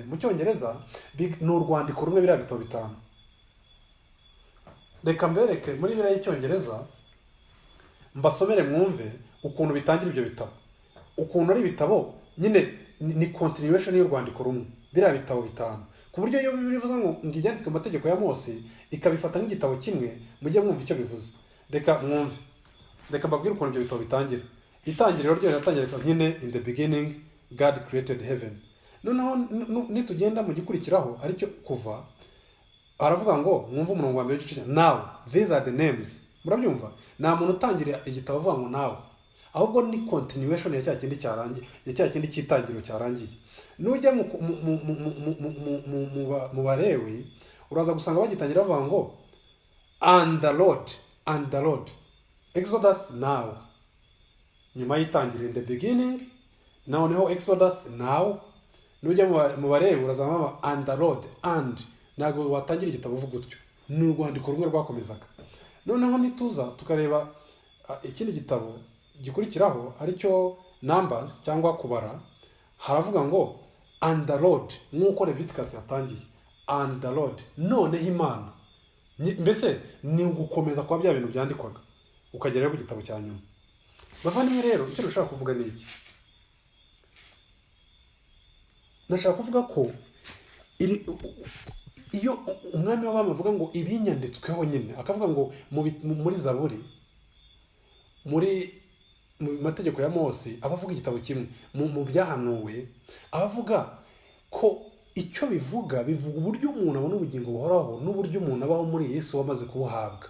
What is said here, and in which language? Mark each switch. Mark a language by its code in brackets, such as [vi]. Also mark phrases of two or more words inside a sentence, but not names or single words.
[rw] Mu Cyongereza ni urwandiko rumwe, biriya bitabo 5. Reka mbereke muri biriya y'Icyongereza, mbasomere mwumve ukuntu bitangira ibyo bitabo, ukuntu ari ibitabo nyine ni continuation y'urwandiko rumwe, biriya bitabo 5, ku buryo iyo bivuze ngo ibyanditswe mu mategeko ya Mose ikabifata nk'igitabo kimwe, mujye mwumva icyo bivuze. Reka mwumve, reka mbabwire ukuntu ibyo bitabo bitangira. Itangiriro ryo riratangira nyine [en] in the beginning God created heaven. [rw] Noneho nitugenda mu gikurikiraho aricyo Kuva, aravuga ngo mwumve umurongo wa mbere w'igice, [en] now these are the names. [rw] Murabyumva? Nta muntu utangira igitabo avuga ngo nawe, ahubwo ni continuation ya cya kindi cyarangiye, ya cya kindi cy'itangiriro cyarangiye. Nujya mu Balewi uraza gusanga bagitangira bavuga ngo [en] and the Lord Exodus now, [rw] nyuma y'itangiriro [en] in the beginning, [rw] noneho [en] Exodus now. [rw] Nujya mu Balewi urazanga [en] and the Lord, [rw] and ntabwo watangira igitabo uvuga gutyo, ni urwandiko rumwe rwakomezaga. Noneho nituza tukareba ikindi gitabo gikurikiraho aricyo Numbers cyangwa kubara, haravuga ngo [en] and the Lord, [rw] nk'uko Leviticus yatangiye [en] and the Lord, [rw] noneho Imana. Mbese ni ugukomeza kwa bya bintu byandikwaga ukagera ku gitabo cya nyuma. Bavandimwe rero, icyo dushaka kuvuga ni iki? Nashaka kuvuga ko iyo umwami w'abami avuga ngo ibinyanditsweho nyine, akavuga ngo muri Zaburi, muri mategeko ya Mose, abavuga igitabo kimwe, mu byahanuwe abavuga ko icyo bivuga uburyo umuntu abona ubugingo buhoraho n'uburyo umuntu abaho muri Yesu wamaze kubuhabwa.